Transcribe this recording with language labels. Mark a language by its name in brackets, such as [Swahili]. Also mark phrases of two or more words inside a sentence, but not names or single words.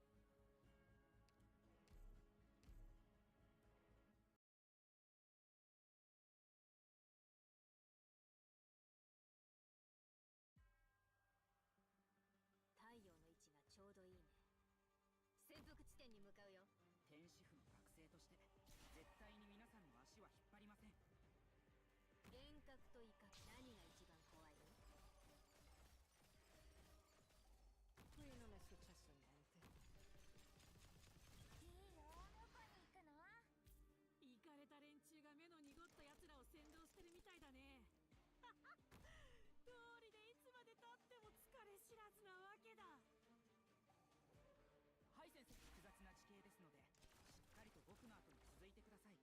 [Japanese] 太陽の位置がちょうどいいね。潜伏地点に向かうよ。天使府の学生として絶対に皆さんの足は引っ張りません。幻覚と威嚇、何が一番怖い？ [Italian] Qui non è successo niente. [Japanese] いいよ、どこに行くの？イカれた連中が目の濁った奴らを先導してるみたいだね。通りでいつまで経っても疲れ知らずなわけだ。はい先生、複雑な地形ですのでしっかりと僕の後に続いてください。